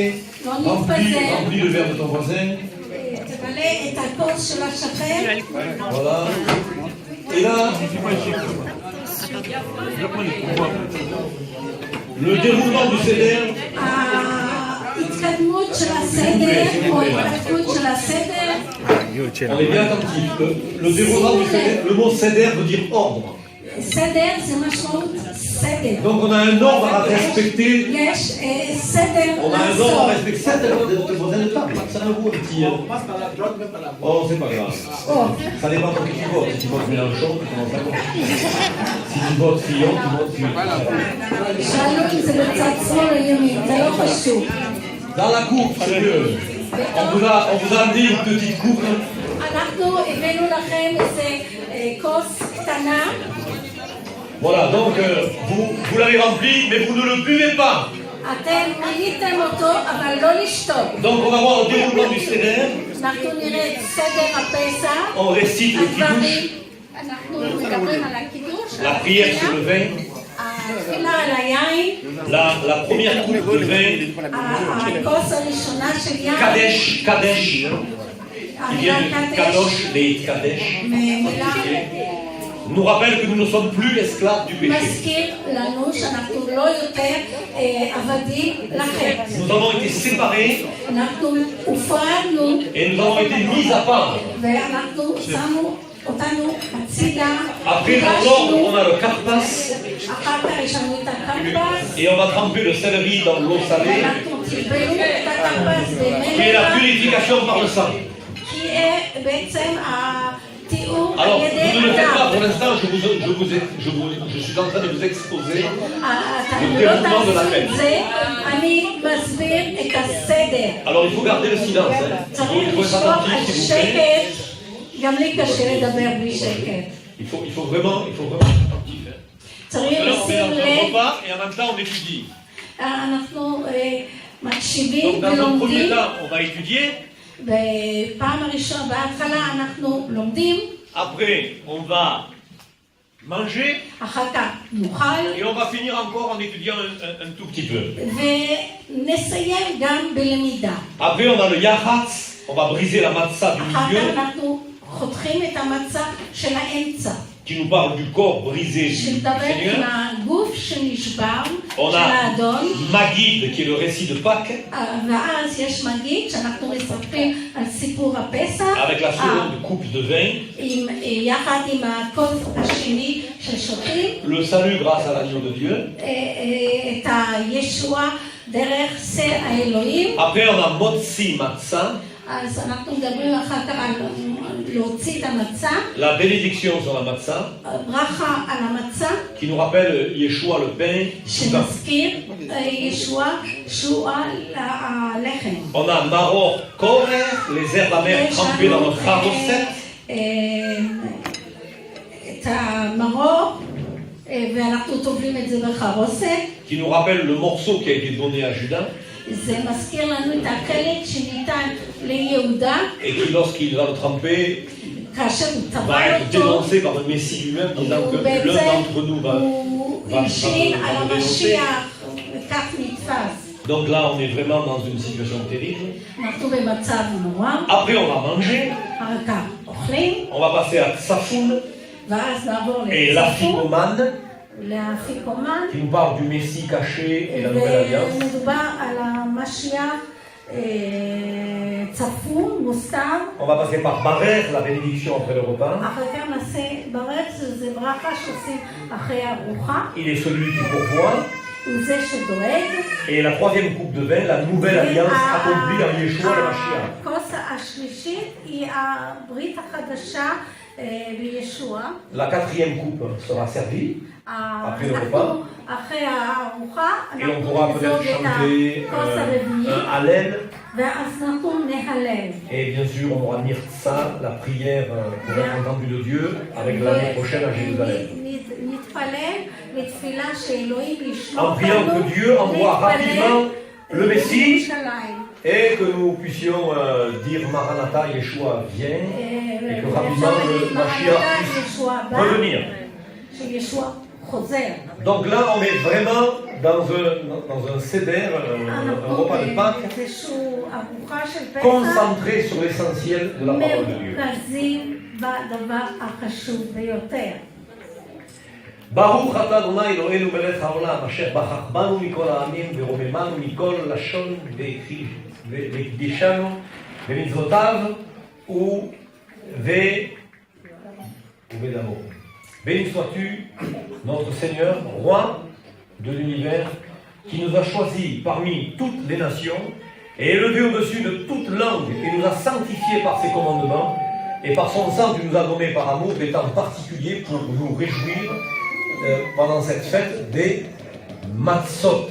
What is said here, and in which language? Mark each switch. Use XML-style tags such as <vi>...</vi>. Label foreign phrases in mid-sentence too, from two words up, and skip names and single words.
<fr>Remplis le verre de ton voisin. Voilà. Et là, le déroulement du CDR.</fr> <he>של הסדר, או התפתחות של הסדר.</he> <fr>On est bien attentif. Le déroulement du seder, le mot seder veut dire ordre.</fr> <he>סדר זה משמעות סדר.</he> <fr>Donc on a un ordre à respecter.</fr> <he>יש סדר</he> <fr>On a un ordre à respecter. Ça, vous êtes pas. Ça me vaut un petit. Oh, c'est pas grave. Ça dépend de qui tu votes. Si tu votes Mélenchon, tu commences à voter. Si tu votes Fillon, tu votes Fillon.</fr> <he>שאלו אם זה בצד שמאל או ימין, זה לא חשוב.</he> <fr>Dans la coupe, on vous a amené une petite coupe.</fr> <he>אנחנו הבאנו לכם איזה כוס קטנה.</he> <fr>Voilà, donc vous l'avez rempli, mais vous ne le buvez pas.</fr> <he>אתם מילאתם אותו, אבל לא לשתות.</he> <fr>Donc on va voir le déroulement du seder.</fr> <he>אנחנו נראה את סדר הפסח.</he> <fr>On récite le kiddush.</fr> <he>אנחנו מדברים על הקידוש.</he> <fr>La prière sur le vin.</fr> <he>התפילה על היין.</he> <fr>La première coupe de vin.</fr> <he>הכוס הראשונה של יין.</he> <fr>Kadesh, Kadesh. Qui vient de Kadosh, les Kadesh. Nous rappelle que nous ne sommes plus esclaves du péché.</fr> <he>מזכיר לנו שאנחנו לא יותר עבדים לחטא.</he> <fr>Nous avons été séparés</fr> <he>אנחנו הופרדנו.</he> <fr>et nous avons été mis à part.</fr> <he>ואנחנו שמו אותנו הצידה.</he> <fr>Après l'ordre, on a le karpas.</fr> <he>אחר כך יש לנו את הקרפס.</he> <fr>Et on va tremper le céleri dans l'eau salée.</fr> <he>ואנחנו טיפלנו את הקרפס</he> <fr>Qui est la purification par le sang.</fr> <he>כי בעצם התיאור על</he> <fr>Alors,</fr> <he>ידי</he> <fr>vous ne le faites pas</fr> <he>הדם.</he> <fr>pour l'instant, je suis en train de vous exposer</fr> <he>אתה</he> <fr>le</fr> <he>לא</he> <fr>déroulement de la</fr> <he>תעשו</he> <fr>fête.</fr> <he>את זה, אני מסביר את הסדר.</he> <fr>Alors, il faut garder le silence. Hein.</fr> <he>צריך</he> <fr>Il faut être</fr> <he>לשמור על</he> <fr>attentif, s'il vous plaît.</fr> <he>שקט. גם לי קשה לדבר בלי שקט.</he> <fr>Il faut vraiment être attentif. Hein.</fr> <he>צריך</he> <fr>Alors, on met</fr> <he>לשים</he> <fr>un</fr> <he>לב,</he> <fr>repas et en même temps, on étudie.</fr> <he>אנחנו מקשיבים</he> <fr>Donc, dans un premier</fr> <he>ולומדים.</he> <fr>temps, on va étudier.</fr> <he>בפעם הראשונה, בהתחלה אנחנו לומדים,</he> <fr>Après, on va manger.</fr> <he>אחר כך נאכל,</he> <fr>Et on va finir encore en étudiant un tout petit peu.</fr> <he>ונסיים גם בלמידה.</he> <fr>Après, on a le yachatz. On va briser la matzah du</fr> <he>אחר</he> <fr>milieu,</fr> <he>כך אנחנו חותכים את המצה של האמצע,</he> <fr>qui nous parle du corps brisé du</fr> <he>שמדבר עם</he> <fr>Seigneur.</fr> <he>הגוף שנשבר</he> <fr>On</fr> <he>של</he> <fr>a</fr> <he>האדון,</he> <fr>Magid, qui est le récit de Pâques,</fr> <he>ואז יש מגיד שאנחנו מספרים על סיפור הפסח,</he> <fr>avec la seconde coupe de vin,</fr> <he>יחד עם הכוס השני ששותים,</he> <fr>le salut grâce à l'agneau de Dieu.</fr> <he>את הישוע דרך שא האלוהים.</he> <fr>Après, on a</fr> <he>מוציא מצה, אז אנחנו מדברים אחר כך על להוציא את המצה,</he> <fr>la bénédiction sur la matzah,</fr> <he>ברכה על המצה,</he> <fr>qui nous rappelle Yeshua le pain.</fr> <he>שמזכיר ישוע שהוא הלחם.</he> <fr>On a</fr> <he>מרור כורך,</he> <fr>les herbes amères trempées dans notre charosset.</fr> <he>את המרור, ואנחנו טובלים את זה בחרוסת.</he> <fr>Qui nous rappelle le morceau qui a été donné à Judas.</fr> <he>זה מזכיר לנו את החלק שניתן ליהודה,</he> <fr>Et qui, lorsqu'il va le tremper,</fr> <he>כאשר הוא</he> <fr>va</fr> <he>טבל</he> <fr>être</fr> <he>אותו,</he> <fr>dénoncé par le Messie lui-même, disant que l'un d'entre nous va</fr> <he>הוא</he> <fr>va</fr> <he>השין על</he> <fr>nous dénoncer.</fr> <he>המשיח, וכך נתפס.</he> <fr>Donc là, on est vraiment dans une situation terrible.</fr> <he>אנחנו במצב נורא,</he> <fr>Après, on va manger.</fr> <he>אחר כך אוכלים,</he> <fr>On va passer à Tsafoun</fr> <he>ואז נעבור</he> <fr>et</fr> <he>לצפון,</he> <fr>l'Afikoman,</fr> <he>לאפיקומן,</he> <fr>qui nous parle du Messie caché et la Nouvelle Alliance.</fr> <he>ומדובר על המשיח צפון, מוסתר.</he> <fr>On va passer par Barer, la bénédiction après le repas.</fr> <he>אחר כך נעשה ברץ, זה ברכה שעושים אחרי הארוחה,</he> <fr>Il est celui qui pourvoit.</fr> <he>הוא זה שדואג.</he> <fr>Et la troisième coupe de vin, la Nouvelle Alliance accomplie en Yeshua le Mashiach.</fr> <he>הכוס השלישית היא הברית החדשה בישוע.</he> <fr>La quatrième coupe sera servie après le repas.</fr> <he>אחרי הארוחה</he> <fr>Et on pourra</fr> <he>אנחנו</he> <fr>peut-être</fr> <he>נזוג את</he> <fr>chanter</fr> <he>הכוס הרביעי,</he> <fr>un Hallel.</fr> <he>ואז אנחנו נהלל.</he> <fr>Et bien sûr, on aura Mirtza, la prière pour être entendu de Dieu, avec l'année prochaine à Jérusalem.</fr> <he>נתפלל לתפילה שאלוהים ישמור</he> <fr>En priant que Dieu envoie rapidement le Messie</fr> <he>לירושלים.</he> <fr>et que nous puissions dire Maranatha, Yeshua vient, et que rapidement le Mashiach puisse revenir.</fr> <he>שישוע חוזר.</he> <fr>Donc là, on est vraiment dans un seder, un repas de Pâques,</fr> <he>איזשהו ארוחה של פסח,</he> <fr>concentré sur l'essentiel de la parole de Dieu.</fr> <he>מרכזים בדבר החשוב ביותר. ברוך אתה אדוני אלוהינו מלך העולם, אשר בחר בנו מכל העמים ורוממנו מכל לשון וכי והקדישנו במצוותיו ובדמו.</he> <fr>Béni sois-tu, notre Seigneur, roi de l'univers, qui nous a choisis parmi toutes les nations et élevé au-dessus de toute langue et nous a sanctifiés par ses commandements, et par son sang tu nous as donné par amour des temps particuliers pour nous réjouir pendant cette fête des Matzot.</fr>